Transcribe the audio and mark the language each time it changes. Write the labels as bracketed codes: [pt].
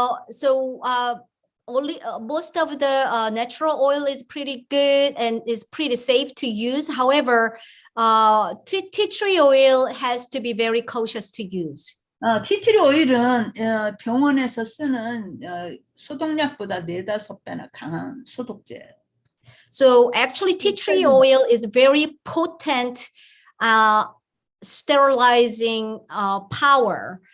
[en] So only most of the natural oil is pretty good and is pretty safe to use. However, tea tree oil has to be very cautious to use. [ko] 티트리 오일은 병원에서 쓰는 소독약보다 4-5배나 강한 소독제예요. [en] So actually tea tree oil is very potent sterilizing power.